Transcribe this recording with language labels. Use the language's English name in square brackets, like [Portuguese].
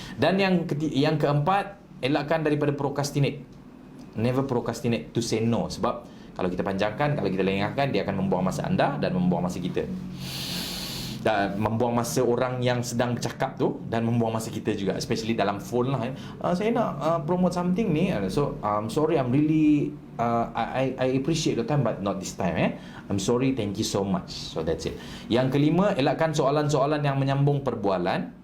[Malay] Dan yang keempat, elakkan daripada procrastinate. [English] Never procrastinate to say no. [Malay] Sebab kalau kita panjangkan, kalau kita lengahkan, dia akan membuang masa anda dan membuang masa kita, dan membuang masa orang yang sedang bercakap tu, dan membuang masa kita juga, especially dalam phone lah. Saya nak [English] promote something ni, so sorry, I'm really I appreciate your time but not this time. I'm sorry, thank you so much. So that's it. [Malay] Yang kelima, elakkan soalan-soalan yang menyambung perbualan.